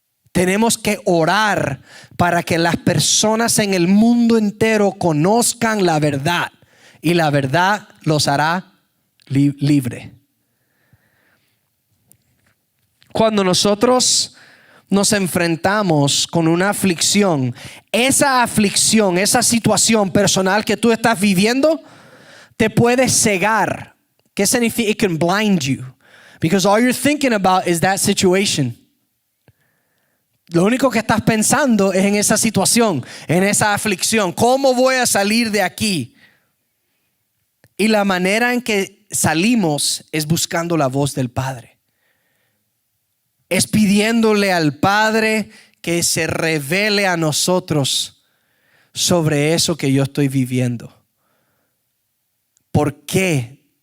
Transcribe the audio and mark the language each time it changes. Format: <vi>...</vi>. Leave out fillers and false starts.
<es>Tenemos que orar para que las personas en el mundo entero conozcan la verdad y la verdad los hará libre. Cuando nosotros nos enfrentamos con una aflicción, esa situación personal que tú estás viviendo te puede cegar. ¿Qué significa?</es> <en>It can blind you because all you're thinking about is that situation.</en> <es>Lo único que estás pensando es en esa situación, en esa aflicción. ¿Cómo voy a salir de aquí? Y la manera en que salimos es buscando la voz del Padre. Es pidiéndole al Padre que se revele a nosotros sobre eso que yo estoy viviendo. ¿Por qué?</es>